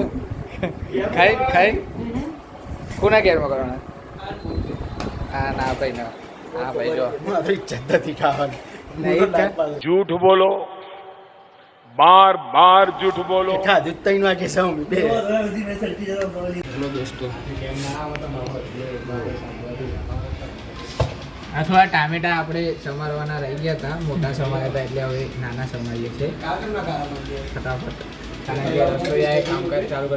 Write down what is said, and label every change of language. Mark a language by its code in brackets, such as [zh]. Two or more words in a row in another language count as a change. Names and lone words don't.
[gu] ખાઈ કોના ઘેર મોકલવાના? હા ના ભાઈ ના. હા ભાઈ જો [hi] झूठ बोलो, बार बार झूठ बोलो. [gu] દોસ્તો આ થોડા ટામેટા આપણે સમારવાના રહી ગયા હતા. મોટા સમાર્યા હતા એટલે હવે નાના સમારીએ છીએ ફટાફટ. કારણ કે રસોઈયાએ કામકાજ ચાલુ કર્યું.